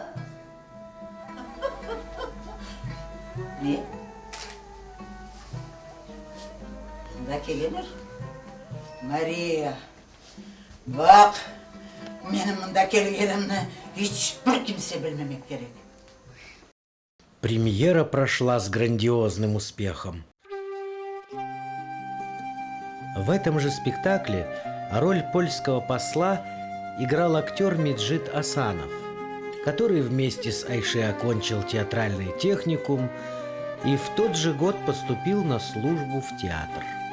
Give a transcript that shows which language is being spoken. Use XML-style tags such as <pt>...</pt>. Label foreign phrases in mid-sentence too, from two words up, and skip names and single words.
<crh>Ne? Bunda gelinir. Maria, bak, benim bunda gelgenimni hiçbir kimse bilmemek gerek.</crh> <ru>Премьера прошла с грандиозным успехом. В этом же спектакле роль польского посла играл актер Меджид Асанов, который вместе с Айше окончил театральный техникум и в тот же год поступил на службу в театр.</ru>